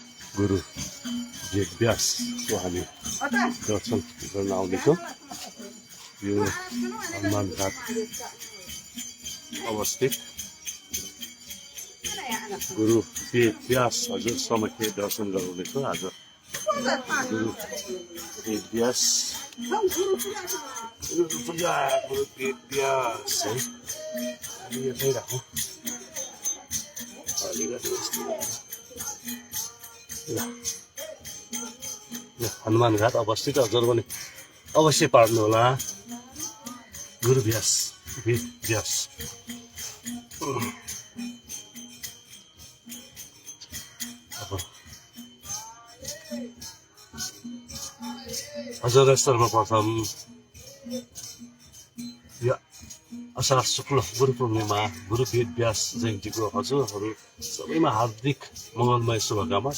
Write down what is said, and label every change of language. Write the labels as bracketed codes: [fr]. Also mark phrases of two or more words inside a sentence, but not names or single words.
[ne] गुरु वेद व्यासको हामी दर्शन गर्न आउँदैछौँ। यो हनुमान घाट अवस्थित गुरु वेद व्यास हजुर समक्ष दर्शन गराउँदैछौँ आज। गुरु वेद व्यास गुरु पूजा गुरु वेद व्यास है यतै राखौँ। हनुमान घाट अवस्थित हजुर पनि अवश्य पार्नु होला। गुरु व्यास वेद व्यास हजुर सर्वप्रथम यो असार शुक्ल गुरु पूर्णिमा गुरु वेद व्यास जयन्तीको हजुरहरू सबैमा हार्दिक मङ्गलमय शुभकामना।